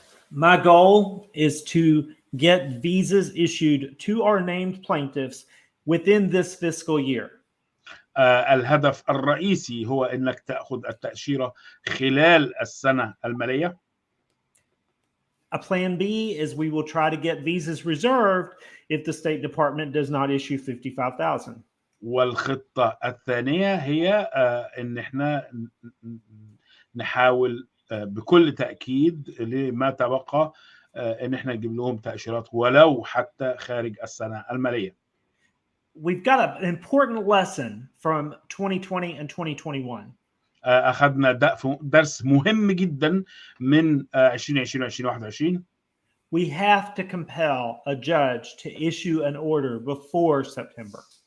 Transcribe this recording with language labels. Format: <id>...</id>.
<en>My goal is to get visas issued to our named plaintiffs within this fiscal year.</en> <ar>الهدف الرئيسي هو انك تاخذ التاشيره خلال السنه الماليه.</ar> <en>A plan B is we will try to get visas reserved if the State Department does not issue 55,000.</en> <ar>والخطه الثانيه هي ان احنا نحاول بكل تاكيد لما تبقى ان احنا نجيب لهم تاشيرات ولو حتى خارج السنه الماليه.</ar> <en>We've got an important lesson from 2020 and 2021.</en> <ar>اخذنا درس مهم جدا من 2020 و 2021.</ar> <en>We have to compel a judge to issue an order before September.</en>